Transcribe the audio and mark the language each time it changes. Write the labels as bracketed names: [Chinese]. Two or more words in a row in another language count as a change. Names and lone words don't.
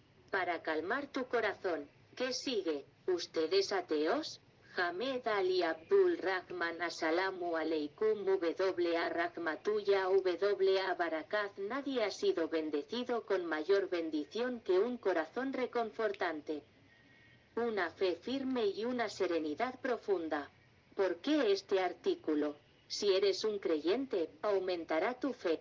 [Spanish] Para calmar tu corazón. ¿Qué sigue? ¿Ustedes ateos? [Arabic] Hamed Ali Abdul Rahman السلام عليكم و. رحمة الله و بركاته. [Spanish] Nadie ha sido bendecido con mayor bendición que un corazón reconfortante, una fe firme y una serenidad profunda. ¿Por qué este artículo? Si eres un creyente, aumentará tu fe.